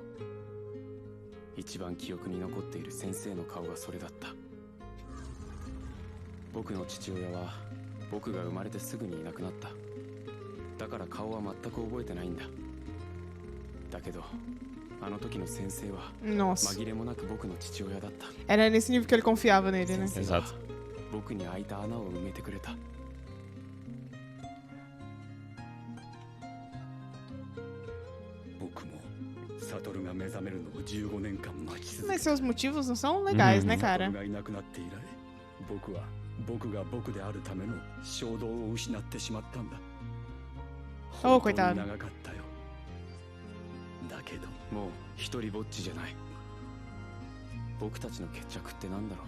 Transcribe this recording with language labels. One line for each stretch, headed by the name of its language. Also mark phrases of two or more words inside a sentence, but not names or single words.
Japanese: 一番記憶に残っている先生の顔がそれだった。僕の父親は僕が生まれてすぐにいなくなった。だから顔は全く覚えてないんだ。だけどあの時の先生は
Portuguese: Nossa.
Japanese: 紛れもなく僕の父親だった。
Portuguese: Era nesse nível que ele confiava nele, né?
Japanese: 先生は僕に開いた穴を埋めてくれた。僕もサトルが目覚めるのを15年間待ち続け
Portuguese: Mas
Japanese: た。
Portuguese: seus motivos não são legais, né,
Japanese: サト
Portuguese: cara?
Japanese: ルがいなくなって以来、僕は僕が僕であるための衝動を失ってしまったんだ。
Portuguese: Oh,
Japanese: 本当
Portuguese: coitado.
Japanese: に長かったよ。だけどもう一人ぼっちじゃない。僕たちの決着って何だろう。